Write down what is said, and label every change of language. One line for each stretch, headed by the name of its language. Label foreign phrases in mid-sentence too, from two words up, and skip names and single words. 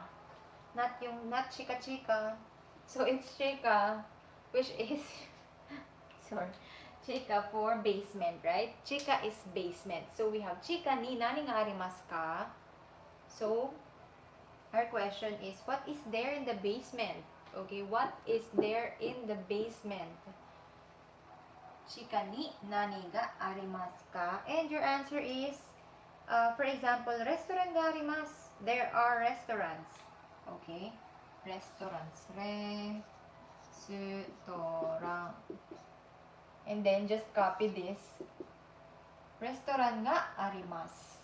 English: Not chika. So it's chika, which is, sorry, chika for basement, right? Chika is basement. So we have
Japanese: 地下に何がありますか?
English: So our question is, what is there in the basement? Okay, what is there in the basement?
Japanese: 地下に何がありますか?
English: And your answer is, for example, restaurant
Japanese: があります.
English: There are restaurants. Okay, restaurants. Restaurant. And then just copy this.
Japanese: レストランがあります.